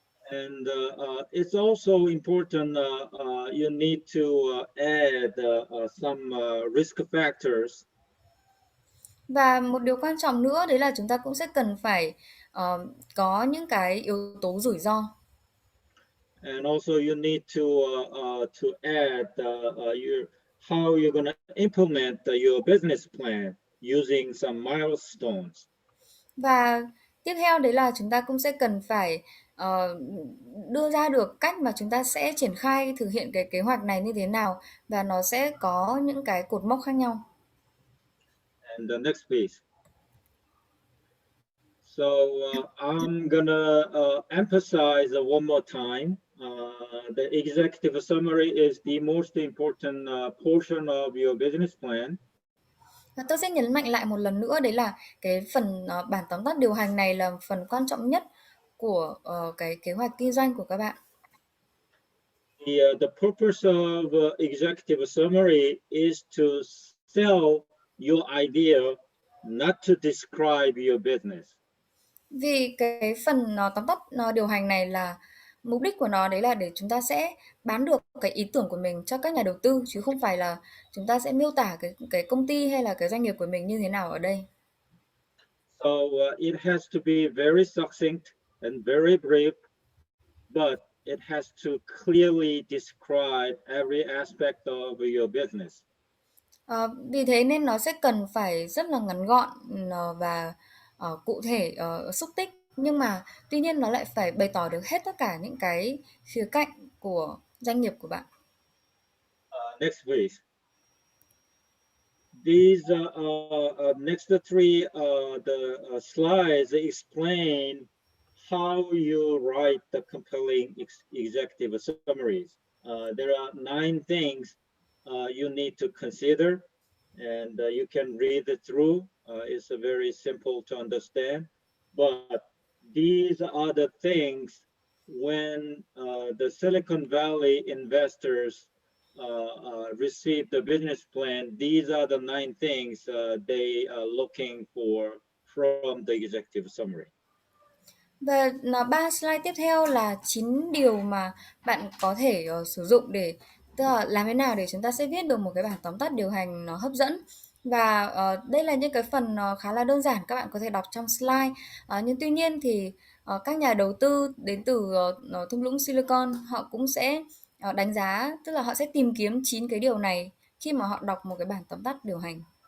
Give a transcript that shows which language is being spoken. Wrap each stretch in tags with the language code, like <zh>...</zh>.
<en>And it's also important you need to add some risk factors.</en> <vi>Và một điều quan trọng nữa đấy là chúng ta cũng sẽ cần phải có những cái yếu tố rủi ro.</vi> <en>And also you need to add how you're going to implement your business plan using some milestones.</en> <vi>Và tiếp theo đấy là chúng ta cũng sẽ cần phải đưa ra được cách mà chúng ta sẽ triển khai thực hiện cái kế hoạch này như thế nào, và nó sẽ có những cái cột mốc khác nhau.</vi> <en>And the next please. So I'm gonna emphasize one more time. The executive summary is the most important portion of your business plan.</en> <vi>Và tôi sẽ nhấn mạnh lại một lần nữa, đấy là cái phần bản tóm tắt điều hành này là phần quan trọng nhất của cái kế hoạch kinh doanh của các bạn.</vi> <en>The purpose of executive summary is to sell your idea, not to describe your business.</en> <vi>Vì cái phần tóm tắt điều hành này là mục đích của nó đấy là để chúng ta sẽ bán được cái ý tưởng của mình cho các nhà đầu tư, chứ không phải là chúng ta sẽ miêu tả cái công ty hay là cái doanh nghiệp của mình như thế nào ở đây.</vi> <en>So it has to be very succinct and very brief, but it has to clearly describe every aspect of your business.</en> <vi>Vì thế nên nó sẽ cần phải rất là ngắn gọn và cụ thể, xúc tích, nhưng mà tuy nhiên nó lại phải bày tỏ được hết tất cả những cái khía cạnh của doanh nghiệp của bạn.</vi> <en>Next, please. These next three the slides explain how you write the compelling executive summaries. There are 9 things you need to consider, and you can read it through. It's very simple to understand, but these are the things when the Silicon Valley investors receive the business plan. These are the 9 things they are looking for from the executive summary.</en> <vi>Và 3 slide tiếp theo là 9 điều mà bạn có thể sử dụng để, tức là làm thế nào để chúng ta sẽ viết được một cái bản tóm tắt điều hành nó hấp dẫn. Và đây là những cái phần khá là đơn giản, các bạn có thể đọc trong slide. Nhưng tuy nhiên thì các nhà đầu tư đến từ thung lũng Silicon họ cũng sẽ đánh giá, tức là họ sẽ tìm kiếm 9 cái điều này khi mà họ đọc một cái bản tóm tắt điều hành.</vi>